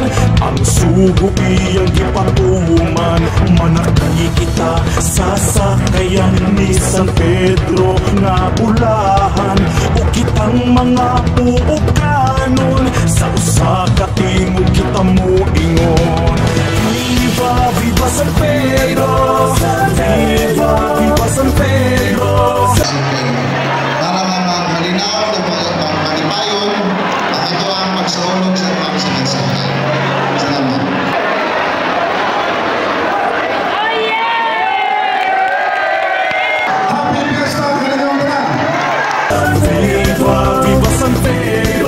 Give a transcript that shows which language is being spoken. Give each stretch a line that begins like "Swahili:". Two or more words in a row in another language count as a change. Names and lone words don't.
Cebuano: Ang sugo iyang gipatuman, manakay kita sa sakayan ni San Pedro nga ulahan. O kitang mga puukanon, sa usa ka tingog kita mo ingon. Viva, viva San Pedro! Viva, viva San Pedro! Para malinaw ng mga kalipayon at ito ang magsaulog sa mga mensahe. Salamat.
English: Happy Fiesta, Kalinungan!
Cebuano: Viva, viva San Pedro!